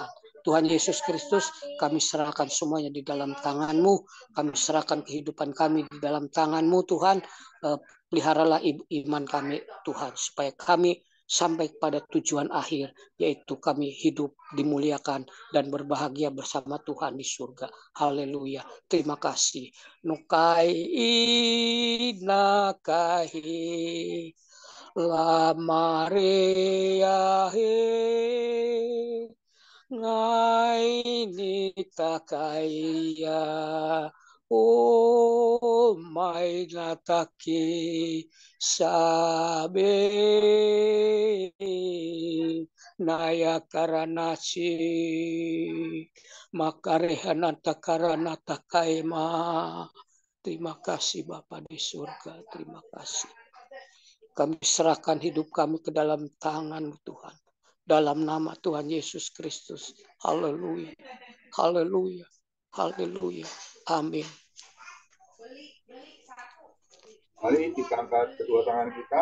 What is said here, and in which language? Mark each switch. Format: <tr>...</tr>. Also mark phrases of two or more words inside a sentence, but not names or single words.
<id>Tuhan Yesus Kristus, kami serahkan semuanya di dalam tangan-Mu, kami serahkan kehidupan kami di dalam tangan-Mu Tuhan. Peliharalah iman kami Tuhan, supaya kami sampai pada tujuan akhir, yaitu kami hidup dimuliakan dan berbahagia bersama Tuhan di surga. Haleluya. Terima kasih. Nukai inakahi la Maria he ngai ni takaya o mai nataki sabe naya karanasi makarehanata karanata kaima. Terima kasih Bapa di surga, terima kasih. Kami serahkan hidup kami ke dalam tangan Tuhan. Dalam nama Tuhan Yesus Kristus. Haleluya. Haleluya. Haleluya. Amin. Mari kita angkat kedua tangan kita.</id>